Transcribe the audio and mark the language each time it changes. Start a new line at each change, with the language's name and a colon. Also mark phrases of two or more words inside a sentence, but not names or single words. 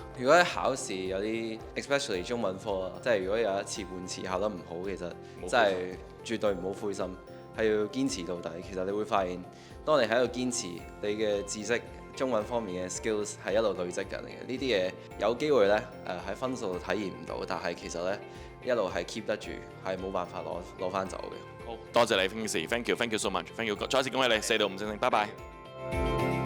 Cantonese: 如果喺考試有啲 especially 中文科啊，即係如果有一次半次考得唔好，其實真係絕對唔好灰心，係要堅持到底。其實你會發現，當你喺度堅持，你嘅知識中文方面嘅 skills 係一路累積緊嘅。呢啲嘢有機會呢，喺分數度體驗唔到，但係其實呢，一路係 keep 得住，係冇辦法攞翻走嘅。好多謝你 Kingsley，
English: thank you so much， thank you，
Cantonese: 再一次恭喜你4到5星星，拜拜。